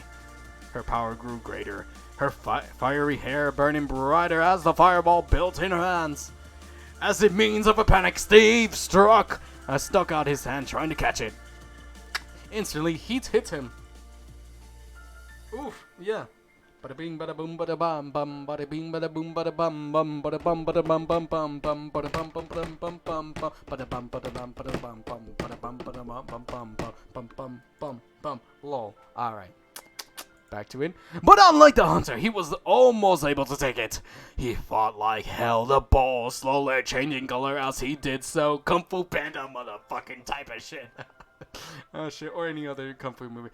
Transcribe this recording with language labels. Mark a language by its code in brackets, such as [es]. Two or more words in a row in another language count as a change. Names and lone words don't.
[en] Her power grew greater. Her fiery hair burning brighter as the fireball built in her hands. As the means of a panic, Steve stuck out his hand trying to catch it. Instantly, heat hit him. Oof, yeah. Bada bing, bada boom, bada bum, bum, bada bing, bada boom, bada bum, bum, bada bum, bada bum, bum, bum, bum, bada bum, bum, bum, bum, bum, bum, bada bum, bada bum, bada bum, bum, bada bum, bada bum, bum, bum, bum, bum, bum, bum, lol. Alright. Back to it. But unlike the hunter, he was almost able to take it. He fought like hell, the ball slowly changing color as he did so. Kung Fu Panda motherfucking type of shit. Oh shit, or any other Kung Fu movie.